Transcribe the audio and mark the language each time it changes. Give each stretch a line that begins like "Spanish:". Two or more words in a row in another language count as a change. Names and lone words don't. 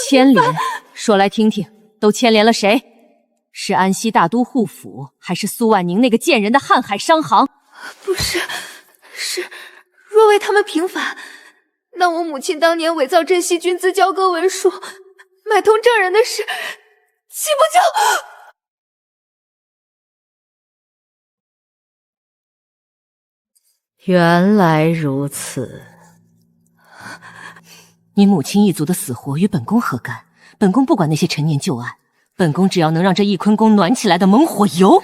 Chinese: 牽連，說來聽聽，都牽連了誰？是安西大都護府，還是蘇婉寧那個賤人的瀚海商行？不是，若為他們平反，那我母親當年偽造鎮西軍資交割文書，買通證人的事，豈不就…… 原來如此， 你母親一族的死活與本宮何干？本宮不管那些陳年舊案，本宮只要能讓這翊坤宮暖起來的猛火油。